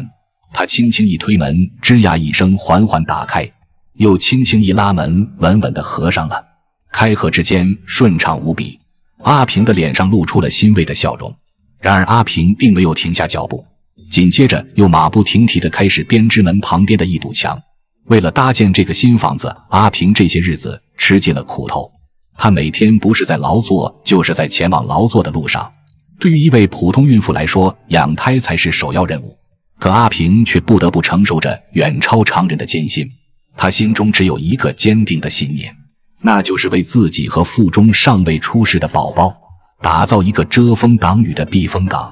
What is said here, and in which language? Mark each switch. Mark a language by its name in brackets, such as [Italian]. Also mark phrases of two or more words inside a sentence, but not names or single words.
[Chinese] 他輕輕一推門，吱呀一聲緩緩打開，又輕輕一拉門，穩穩地合上了。開合之間順暢無比，阿平的臉上露出了欣慰的笑容。然而阿平並沒有停下腳步，緊接着又馬不停蹄地開始編織門旁邊的一堵牆。為了搭建這個新房子，阿平這些日子吃盡了苦頭。他每天不是在勞作，就是在前往勞作的路上。對於一位普通孕婦來說，養胎才是首要任務。可阿平卻不得不承受着遠超常人的艱辛。他心中只有一個堅定的信念，那就是為自己和腹中尚未出世的寶寶打造一個遮風擋雨的避風港。